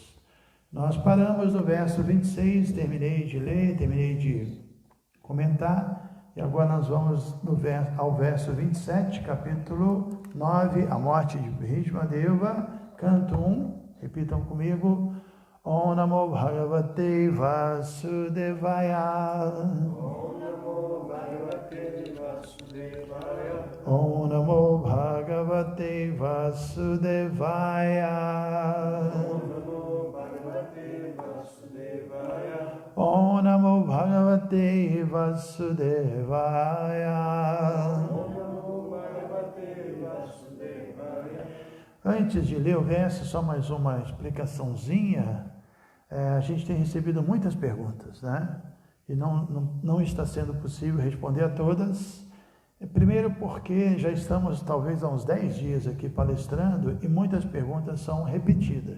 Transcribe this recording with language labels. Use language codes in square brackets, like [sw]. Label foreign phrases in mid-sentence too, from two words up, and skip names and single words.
[pt] Nós paramos no verso 26, terminei de ler, terminei de comentar, e agora nós vamos ao verso 27, capítulo 9, a morte de Bhishmadeva, canto 1, repitam comigo, [sa] ॐ नमो भगवते वासुदेवाय. ॐ नमो भगवते वासुदेवाय. ॐ नमो भगवते वासुदेवाय. [pt] Antes de ler o verso, só mais uma explicaçãozinha. A gente tem recebido muitas perguntas, né? E não está sendo possível responder a todas. Primeiro porque já estamos talvez há uns 10 dias aqui palestrando e muitas perguntas são repetidas.